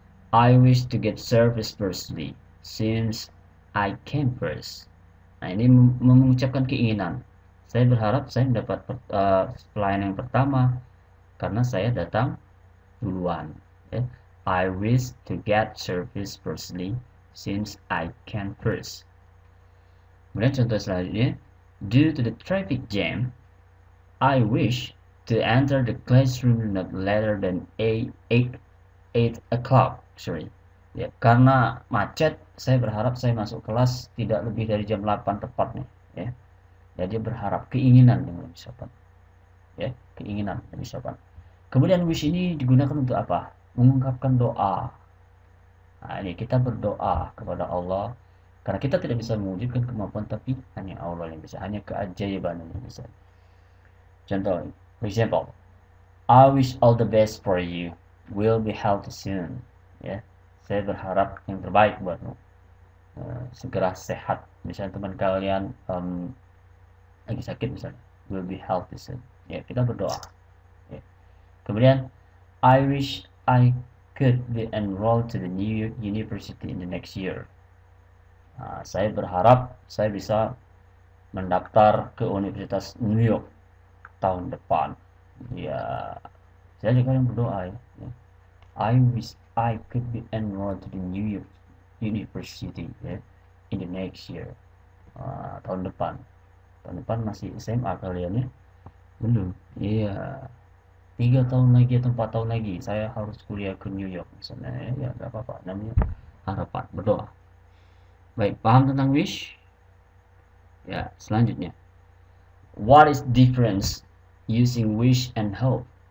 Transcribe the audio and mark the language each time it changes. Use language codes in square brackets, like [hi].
[en] I wish to get service firstly since I came first. [id] Nah, ini mengucapkan keinginan. Saya berharap saya mendapat pelayanan yang pertama karena saya datang duluan. Ya. [en] I wish to get service firstly since I came first. [id] Kemudian contoh selanjutnya, [en] due to the traffic jam, I wish to enter the classroom not later than 8 o'clock. [id] Ya, karena macet, saya berharap saya masuk kelas tidak lebih dari jam 8 tepatnya. Ya. Jadi berharap keinginan yang lebih sopan. Ya, keinginan lebih sopan. Kemudian wish ini digunakan untuk apa? Mengungkapkan doa. Nah, ini kita berdoa kepada Allah karena kita tidak bisa mewujudkan kemampuan, tapi hanya Allah yang bisa, hanya keajaiban yang bisa. [en] Contoh, for example, I wish all the best for you. Will be healthy soon. [id] Ya, saya berharap yang terbaik buatmu. Segera sehat. Misalnya teman kalian lagi sakit misalnya, [en] will be healthy soon. [id] Ya, kita berdoa. Ya. [en] Kemudian, I wish I could be enrolled to the new university in the next year. [id] Nah, saya berharap saya bisa mendaftar ke Universitas New York tahun depan. Ya, saya juga yang berdoa ya. [en] I wish I could be enrolled to the New York University ya, in the next year. [id] Tahun depan. Tahun depan masih SMA kalian ya? Belum. Iya. 3 tahun lagi atau 4 tahun lagi saya harus kuliah ke New York misalnya, ya nggak apa-apa, namanya harapan, berdoa. Baik, paham tentang wish? Ya, selanjutnya. [en] What is difference using wish and hope?